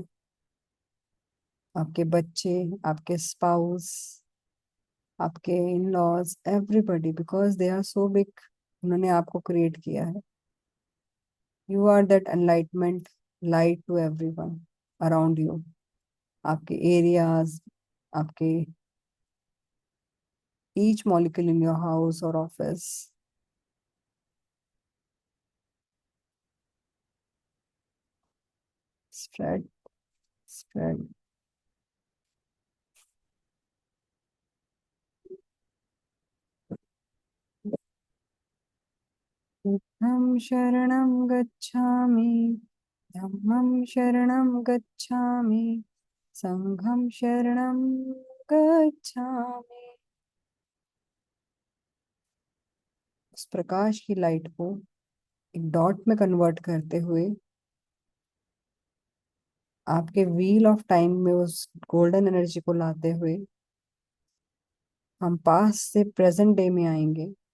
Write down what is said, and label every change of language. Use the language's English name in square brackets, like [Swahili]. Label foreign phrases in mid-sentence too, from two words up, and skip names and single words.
[Hindi] आपके बच्चे, आपके स्पाउस, आपके [English] in laws, everybody, because they are so big, [Hindi] उन्होंने आपको क्रिएट किया है। [English] you are that enlightenment, light to everyone around you, [Hindi] आपके एरियाज, आपके [English] each molecule in your house or office. Spread, spread. [Pali] बुद्धं शरणं गच्छामि, धम्मं शरणं गच्छामि, संघं शरणं गच्छामि। [Hindi] उस प्रकाश की लाइट को एक डॉट में कन्वर्ट करते हुए, आपके [English] wheel of time [Hindi] में उस [English] golden energy [Hindi] को लाते हुए, हम पास्ट से [English] present day [Hindi] में आएंगे।